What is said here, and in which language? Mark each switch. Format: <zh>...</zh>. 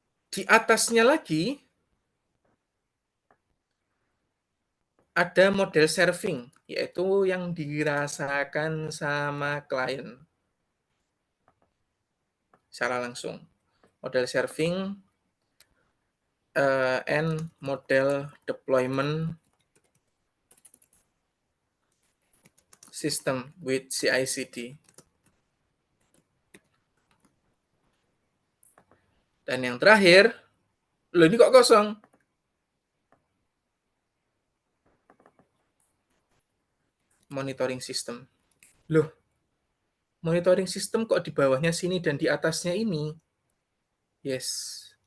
<id>Di atasnya lagi ada model serving, yaitu yang dirasakan sama klien secara langsung.</id> <en>Model serving and model deployment system with CI/CD.</en> <id>Dan yang terakhir, loh ini kok kosong? Monitoring system. Loh, monitoring system kok di bawahnya sini dan di atasnya ini? Yes.</id>